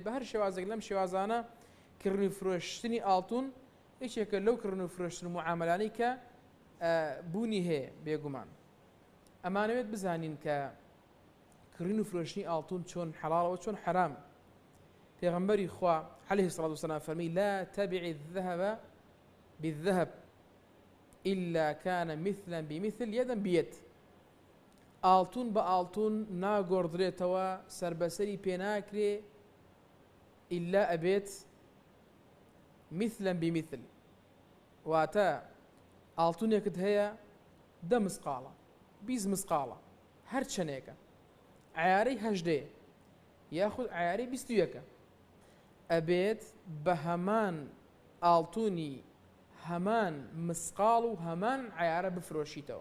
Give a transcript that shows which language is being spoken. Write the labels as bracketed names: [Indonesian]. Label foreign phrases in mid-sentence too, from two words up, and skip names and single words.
[Central Kurdish] بە هەر شێوازێک لەم شێوازانە کردن و فرۆشتنی ئاڵتون یەکێکە لەو کردن و فرۆشتن و معاملانەی کە بوونی هەیە. بێگومان ئەمانەوێت بزانین کە کردن و فرۆشتنی ئاڵتون چۆن حەڵاڵەوە چۆن حرام. پێغەمبەری خوا [Arabic] عەلەیهی السەڵاتو وەسەلام [Central Kurdish] فەرمی: [Arabic] لا تبع الذهب بالذهب إلا كان مثلا بمثل يدا بيد. [Central Kurdish] ئاڵتون بە ئاڵتون ناگۆڕدرێتەوە، سربەسەری پێناکرێ ئیلا ئەبێت [Arabic] مثلا بمثل. [Central Kurdish] واتە ئاڵتونێکت هەیە 10 مسقاڵە 20 مسقاڵە هەر چەندێکە، عیارەی 18 یاخود عیارەی 21، ئەبێت بە هەمان ئاڵتونی هەمان مسقاڵ و هەمان عیارە بفرۆشیتەوە.